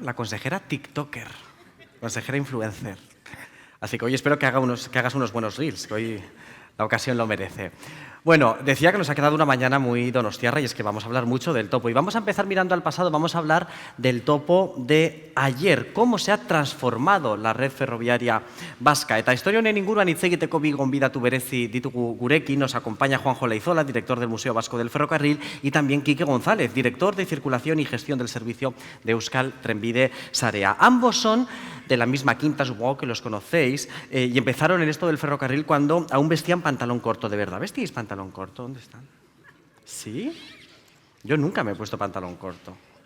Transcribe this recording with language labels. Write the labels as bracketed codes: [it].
[es] La consejera TikToker, consejera influencer. Así que hoy espero que hagas unos buenos reels, que hoy la ocasión lo merece. Bueno, decía que nos ha quedado una mañana muy donostiarra y es que vamos a hablar mucho del topo. Y vamos a empezar mirando al pasado, vamos a hablar del topo de ayer, cómo se ha transformado la red ferroviaria vasca. [eu] Eta historia honen inguruan hitz egiteko bi gonbidatu berezi ditugu gurekin. [es] Nos acompaña Juanjo Leizola, director del Museo Vasco del Ferrocarril, y también Quique González, director de Circulación y Gestión del Servicio de Euskal Trenbide Sarea. Ambos son de la misma quinta, supongo que los conocéis, y empezaron en esto del ferrocarril cuando aún vestían pantalón corto de verdad. ¿Vestíais pantalón corto? ¿Dónde están? ¿Sí? Yo nunca me he puesto pantalón corto.